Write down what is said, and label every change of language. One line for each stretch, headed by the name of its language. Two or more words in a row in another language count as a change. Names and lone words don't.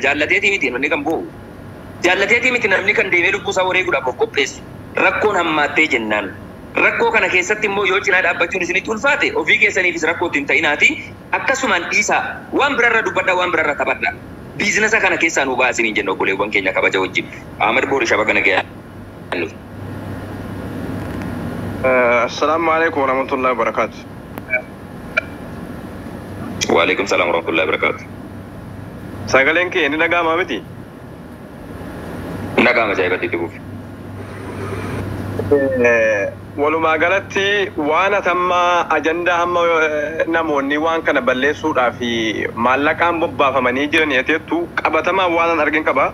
Oromo: Jaallateetii miti namni kan boo'u. Jaallateetii miti namni kan deemee lubbuu isaa wareeguudhaaf of qopheessu. Rakkoon hammaattee jennaan. Rakkoo kana keessatti immoo yoo cinaa dhaabbachuun isinitti ulfaate ofii keessaniifis rakkoo ittiin ta'inaati. Akkasumaan dhiisaa waan birarra dubbadhaa waan birarra taphadhaa. Biizinasa kana keessaa nu baasiniin jenna obboleewwan keenya kabaja wajjin. Ahmad Boorishaa baga nagaya.
Arabic: السلام عليكم ورحمة الله وبركاته. وعليكم السلام ورحمة الله وبركاته.
Oromo: Sagaleen kee ni dhaga'ama miti? Dhaga'ama jaa'ibatti dhufuuf. Walumaa galatti waan atammaa ajandaa hamma namoonni waan kana balleessuudhaa fi maallaqaan bobbaafamanii jiran yeteettu qabatamaan waan argin qaba.